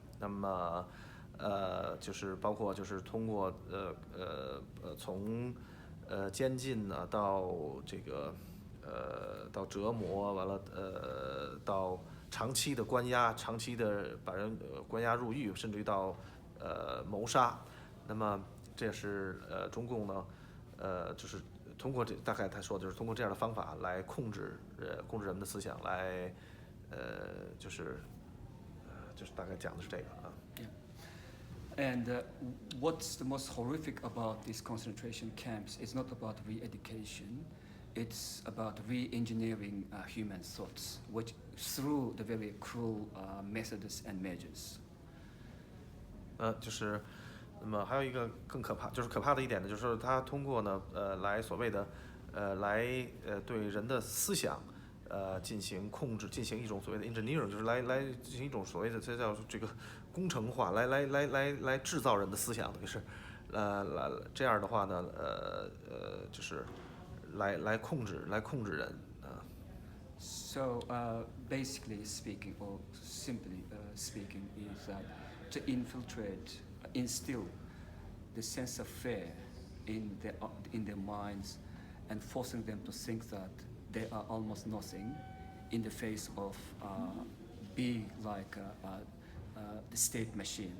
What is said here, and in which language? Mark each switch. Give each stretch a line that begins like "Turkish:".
Chinese: 那么就是包括就是通过从监禁呢到这个到折磨，完了到长期的关押，长期的把人关押入狱，甚至于到谋杀。那么这是中共呢就是通过大概他说的就是通过这样的方法来控制人们的思想，来就是大概讲的是这个啊。
English: And what's the most horrific about these concentration camps is not about re-education, it's about re-engineering human thoughts, which through the very cruel methods and measures.
Chinese: 就是那么还有一个更可怕，就是可怕的一点呢，就是说他通过呢来所谓的来对人的思想进行控制，进行一种所谓的 engineering， 就是来进行一种所谓的这叫这个工程化，来制造人的思想，就是这样的话呢就是来控制人啊。
English: So basically speaking, or simply speaking, is that to infiltrate, instill the sense of fear in their minds, and forcing them to think that they are almost nothing in the face of being like the state machine.